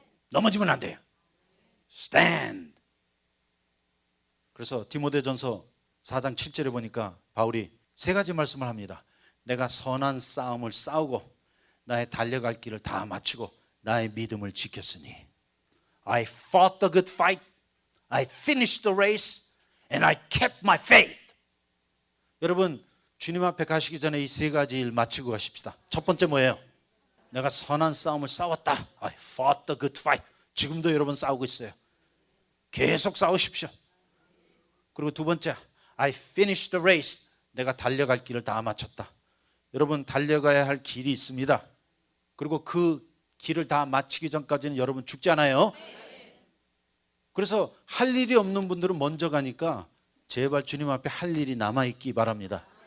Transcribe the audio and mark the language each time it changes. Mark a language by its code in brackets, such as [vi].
[ko] 넘어지면 안 돼요. Stand. 그래서 디모데전서 4장 7절에 보니까 바울이 세 가지 말씀을 합니다. 내가 선한 싸움을 싸우고 나의 달려갈 길을 다 마치고 나의 믿음을 지켰으니 [en] I fought the good fight. I finished the race and I kept my faith. [ko] 여러분, 주님 앞에 가시기 전에 이 세 가지 일 마치고 가십시다. 첫 번째 뭐예요? 내가 선한 싸움을 싸웠다. [en] I fought the good fight. [ko] 지금도 여러분 싸우고 있어요. 계속 싸우십시오. 그리고 두 번째, [en] I finished the race. [ko] 내가 달려갈 길을 다 마쳤다. 여러분, 달려가야 할 길이 있습니다. 그리고 그 길을 다 마치기 전까지는 여러분 죽지 않아요. 그래서 할 일이 없는 분들은 먼저 가니까 제발 주님 앞에 할 일이 남아있기 바랍니다.